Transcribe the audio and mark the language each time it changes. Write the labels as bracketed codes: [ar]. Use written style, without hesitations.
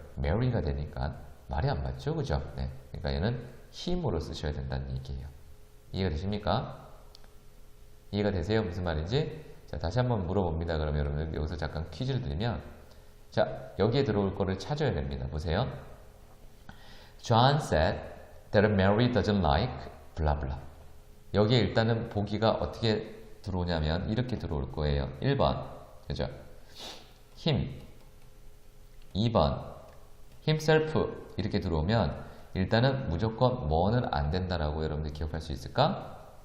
[ko] Mary가 되니까 말이 안 맞죠? 그죠? 네. 그러니까 얘는 힘으로 쓰셔야 된다는 얘기예요. 이해가 되십니까? 이해가 되세요? 무슨 말인지? 자, 다시 한번 물어봅니다. 그러면 여러분들 여기서 잠깐 퀴즈를 드리면 자, 여기에 들어올 거를 찾아야 됩니다. 보세요. [en] John said that Mary doesn't like blah blah. [ko] 여기에 일단은 보기가 어떻게 들어오냐면 이렇게 들어올 거예요. 1번. 그죠? him. 2번. himself. 이렇게 들어오면 일단은 무조건 뭐는 안 된다라고 여러분들 기억할 수 있을까?